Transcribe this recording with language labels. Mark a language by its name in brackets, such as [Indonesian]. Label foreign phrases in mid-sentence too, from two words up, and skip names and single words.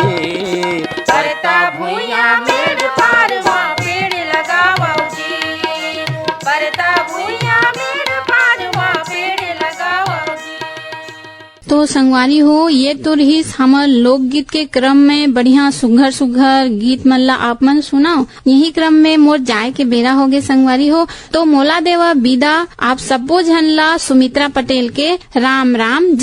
[Chhattisgarhi] करता भुइया मेड़ पार माँ पेड़ लगाओ जी, करता भुइया मेड़ पार माँ पेड़ लगाओ जी। तो संगवारी हो ये तो रही हमर लोकगीत के क्रम में बढ़िया सुघर सुघर गीत मल्ला आप मन सुनाओ। यही क्रम में मोर जाए के बेरा हो गए संगवारी हो, तो मोला देवा विदा आप सबो झन ला सुमित्रा पटेल के राम राम।